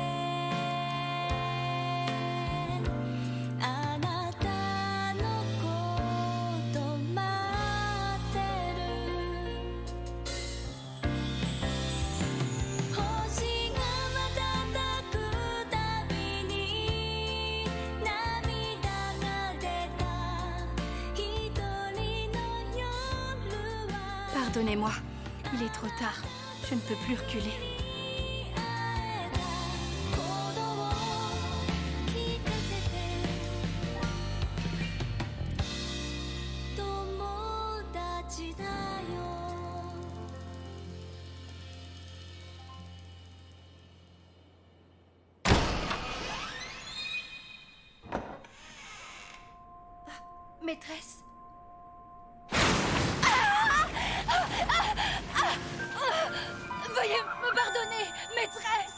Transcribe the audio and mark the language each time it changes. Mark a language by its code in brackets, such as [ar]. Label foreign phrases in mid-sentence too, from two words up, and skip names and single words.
[ja] あなたのこと待ってる星が瞬くたびに涙が出た一人の夜は [fr] Pardonnez-moi, il est trop tard. Je ne peux plus reculer. [ja] 鼓動を聞かせて友達だよ [fr] Maîtresse. Veuillez me pardonner, maîtresse.